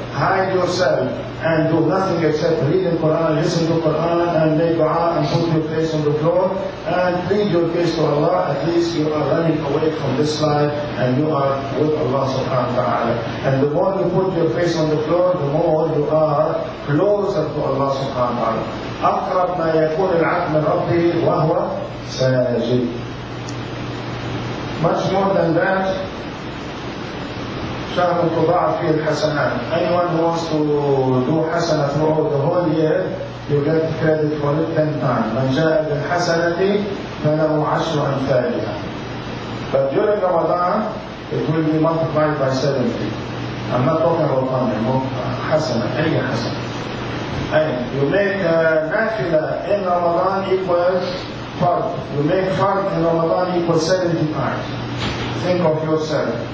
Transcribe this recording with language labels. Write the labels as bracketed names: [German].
[English] Hide yourself and do nothing except read the Quran, listen to Quran, and make dua, and put your face on the floor, and plead your case to Allah. At least you are running away from this life, and you are with Allah subhanahu wa ta'ala. And the more you put your face on the floor, the more you are closer to Allah subhanahu wa ta'ala. [Arabic] أقرب ما يكون العبد من ربه وهو ساجد. [English] Much more than that, [Arabic] شهر تضاعف فيه الحسنات. [English] Anyone who wants to do حسنة throughout the whole year, you get credit for it 10 times. [Arabic] من جاء بالحسنة فله 10 أمثالها. [English] But during Ramadan, it will be multiplied by 70. I'm not talking about money, [Arabic] حسنة, أي حسنة. [English] You make nafila in Ramadan equals fard. You make fard in Ramadan equals 70 times. Think of yourself.